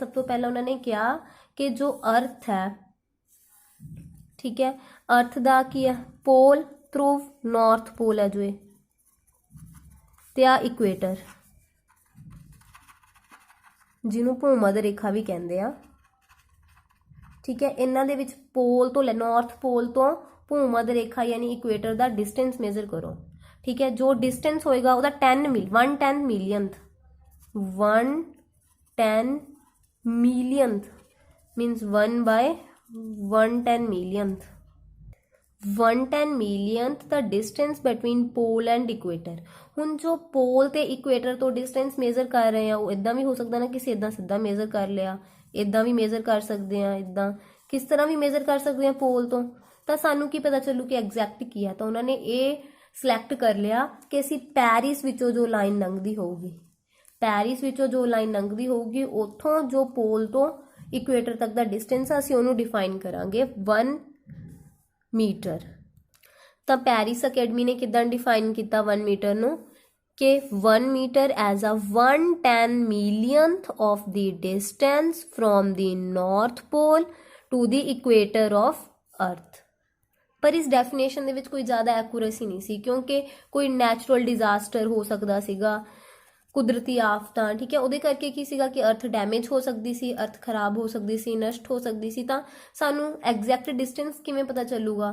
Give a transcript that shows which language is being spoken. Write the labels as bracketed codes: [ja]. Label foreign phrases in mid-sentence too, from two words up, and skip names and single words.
[pa] ਸਭ ਤੋਂ ਪਹਿਲਾਂ ਉਹਨਾਂ ਨੇ ਕਿਹਾ ਕਿ ਜੋ ਅਰਥ ਹੈ, ਠੀਕ ਹੈ, ਅਰਥ ਦਾ ਕੀ ਹੈ, ਪੋਲ, ਧਰੁਵ, [en] north pole [pa] ਹੈ ਜੋ ਇਹ, ਤੇ ਆ ਇਕੁਏਟਰ ਜਿਹਨੂੰ ਭੂਮੱਧ ਰੇਖਾ ਵੀ ਕਹਿੰਦੇ ਆ। ਠੀਕ ਹੈ। ਇਹਨਾਂ ਦੇ ਵਿੱਚ ਪੋਲ ਤੋਂ [en] north pole [pa] ਤੋਂ ਭੂਮੱਧ ਰੇਖਾ ਯਾਨੀ ਇਕੁਏਟਰ ਦਾ [en] distance measure [pa] ਕਰੋ। ਠੀਕ ਹੈ। ਜੋ ਡਿਸਟੈਂਸ ਹੋਏਗਾ ਉਹਦਾ [en] 1/10 millionth 1/10 millionth means 1/110 millionth 1/10 millionth the distance between pole and equator। [pa] ਹੁਣ ਜੋ ਪੋਲ ਤੇ ਇਕੁਏਟਰ ਤੋਂ [en] distance measure [pa] ਕਰ ਰਹੇ ਆ ਉਹ ਇਦਾਂ ਵੀ ਹੋ ਸਕਦਾ ਨਾ ਕਿਸੇ ਇਦਾਂ ਸਿੱਧਾ ਮੇਜ਼ਰ ਕਰ ਲਿਆ, ਇਦਾਂ ਵੀ ਮੇਜ਼ਰ ਕਰ ਸਕਦੇ ਆ, ਇਦਾਂ ਕਿਸ ਤਰ੍ਹਾਂ ਵੀ ਮੇਜ਼ਰ ਕਰ ਸਕਦੇ ਆ ਪੋਲ ਤੋਂ। ਤਾਂ ਸਾਨੂੰ ਕੀ ਪਤਾ ਚੱਲੂ ਕਿ ਐਗਜ਼ੈਕਟ ਕੀ ਆ। ਤਾਂ ਉਹਨਾਂ ਨੇ ਇਹ ਸਿਲੈਕਟ ਕਰ ਲਿਆ ਕਿ ਅਸੀਂ ਪੈਰਿਸ ਵਿੱਚੋਂ ਜੋ ਲਾਈਨ ਲੰਘਦੀ ਹੋਊਗੀ, ਪੈਰਿਸ ਵਿੱਚੋਂ ਜੋ ਲਾਈਨ ਲੰਘਦੀ ਹੋਊਗੀ ਉੱਥੋਂ ਜੋ ਪੋਲ ਤੋਂ ਇਕੁਏਟਰ ਤੱਕ ਦਾ ਡਿਸਟੈਂਸ ਆ ਅਸੀਂ ਉਹਨੂੰ ਡਿਫਾਈਨ ਕਰਾਂਗੇ 1 ਮੀਟਰ। ਤਾਂ ਪੈਰਿਸ ਅਕੈਡਮੀ ਨੇ ਕਿੱਦਾਂ ਡਿਫਾਈਨ ਕੀਤਾ 1 ਮੀਟਰ ਨੂੰ ਕਿ [en] 1 meter as a 1/10 millionth of the distance from the north pole to the equator of earth। [pa] ਪਰ ਇਸ ਡੈਫੀਨੇਸ਼ਨ ਦੇ ਵਿੱਚ ਕੋਈ ਜ਼ਿਆਦਾ ਐਕੂਰੇਸੀ ਨਹੀਂ ਸੀ ਕਿਉਂਕਿ ਕੋਈ [en] natural disaster [pa] ਹੋ ਸਕਦਾ ਸੀਗਾ, ਕੁਦਰਤੀ ਆਫਤਾਂ, ਠੀਕ ਹੈ, ਉਹਦੇ ਕਰਕੇ ਕੀ ਸੀਗਾ ਕਿ [en] earth damage [pa] ਹੋ ਸਕਦੀ ਸੀ, ਅਰਥ ਖਰਾਬ ਹੋ ਸਕਦੀ ਸੀ, ਨਸ਼ਟ ਹੋ ਸਕਦੀ ਸੀ। ਤਾਂ ਸਾਨੂੰ [en] exact distance [pa] ਕਿਵੇਂ ਪਤਾ ਚੱਲੂਗਾ?